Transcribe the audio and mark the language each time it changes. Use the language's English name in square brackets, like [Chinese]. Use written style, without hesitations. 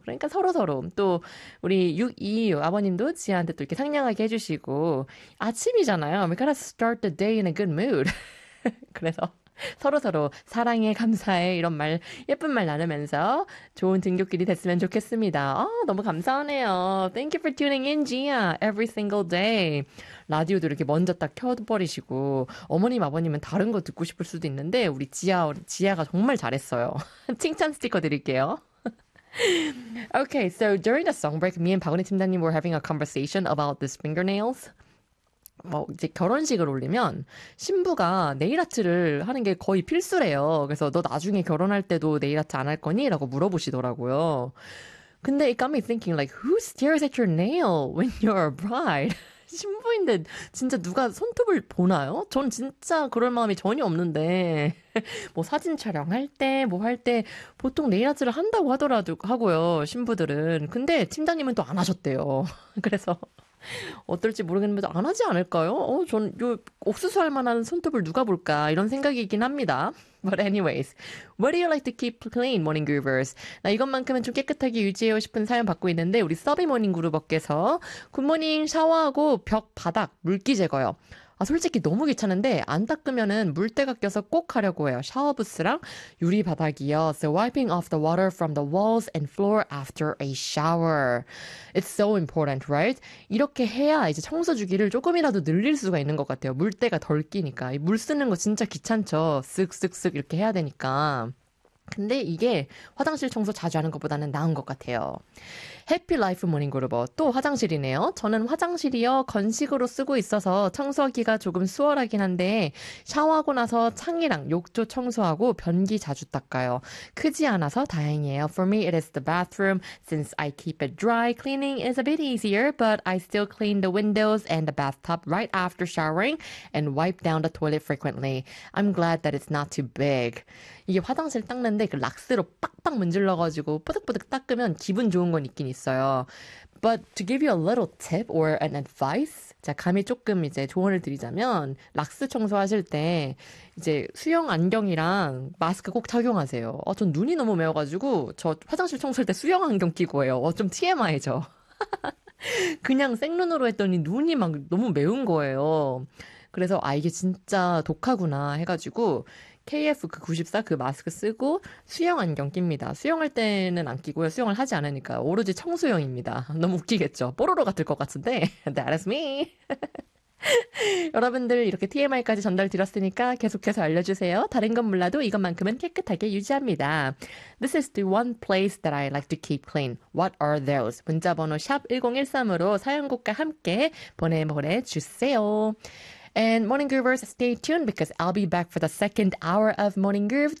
[Korean] 그러니까 서로서로 또 우리 622 아버님도 지아한테 또 이렇게 상냥하게 해주시고 아침이잖아요. [English] We gotta start the day in a good mood. [Korean] 그래서 서로서로 사랑해, 감사해 이런 말 예쁜 말 나누면서 좋은 등굣길이 됐으면 좋겠습니다. 아, 너무 감사하네요. [English] Thank you for tuning in, 지아. Every single day. [Korean] 라디오도 이렇게 먼저 딱 켜버리시고 어머님, 아버님은 다른 거 듣고 싶을 수도 있는데 우리 지아가 정말 잘했어요. 칭찬 스티커 드릴게요. [English] Okay, so during the song break, me and 박원희 팀장님 were having a conversation about the fingernails. [Korean] 뭐 이제 결혼식을 올리면 신부가 네일 아트를 하는 게 거의 필수래요. 그래서 너 나중에 결혼할 때도 네일 아트 안할 거니? 라고 물어보시더라고요. [English] 근데 it got me thinking like, who stares at your nail when you're a bride? [Korean] 신부인데 진짜 누가 손톱을 보나요? 전 진짜 그럴 마음이 전혀 없는데 뭐 사진 촬영할 때뭐할때 보통 네일 아트를 한다고 하더라도 하고요 신부들은 근데 팀장님은 또안 하셨대요. 그래서 어떨지 모르겠는데 안 하지 않을까요? 전요 옥수수 할 만한 손톱을 누가 볼까 이런 생각이긴 합니다. [English] But anyways, what do you like to keep clean, morning groovers? [Korean] 나 이것만큼은 좀 깨끗하게 유지하고 싶은 사연 받고 있는데 우리 서비 모닝 그룹업께서 굿모닝 샤워하고 벽 바닥 물기 제거요. 아 솔직히 너무 귀찮은데 안 닦으면은 물때가 껴서 꼭 하려고 해요. 샤워 부스랑 유리 바닥이요. [English] So wiping off the water from the walls and floor after a shower. It's so important, right? [Korean] 이렇게 해야 이제 청소 주기를 조금이라도 늘릴 수가 있는 것 같아요. 물때가 덜 끼니까. 물 쓰는 거 진짜 귀찮죠. 쓱쓱쓱 이렇게 해야 되니까. 근데 이게 화장실 청소 자주 하는 것보다는 나은 것 같아요. 해피 라이프 모닝 그룹어 또 화장실이네요. 저는 화장실이요 건식으로 쓰고 있어서 청소하기가 조금 수월하긴 한데 샤워하고 나서 창이랑 욕조 청소하고 변기 자주 닦아요. 크지 않아서 다행이에요. [English] For me, it is the bathroom. Since I keep it dry, cleaning is a bit easier, but I still clean the windows and the bathtub right after showering and wipe down the toilet frequently. I'm glad that it's not too big. [Korean] 이게 화장실 닦는데 그 락스로 빡빡 문질러가지고 뽀득뽀득 닦으면 기분 좋은 건 있긴 있어요. [English] But to give you a little tip or an advice, [Korean] 자, 감히 조금 이제 조언을 드리자면, 락스 청소하실 때, 이제 수영 안경이랑 마스크 꼭 착용하세요. 전 눈이 너무 매워가지고, 저 화장실 청소할 때 수영 안경 끼고 해요. 좀 TMI죠. 그냥 생눈으로 했더니 눈이 막 너무 매운 거예요. 그래서, 아, 이게 진짜 독하구나 해가지고, KF 그 94그 마스크 쓰고 수영 안경 낍니다. 수영할 때는 안 끼고요. 수영을 하지 않으니까 오로지 청소용입니다. 너무 웃기겠죠? 뽀로로 같을 것 같은데. [English] That is me. [Korean] 여러분들 이렇게 TMI까지 전달 드렸으니까 계속해서 알려주세요. 다른 건 몰라도 이것만큼은 깨끗하게 유지합니다. [English] This is the one place that I like to keep clean. What are those? [Korean] 문자번호 샵 1013으로 사연곡과 함께 보내주세요. [English] And Morning Groovers, stay tuned because I'll be back for the second hour of Morning Groove.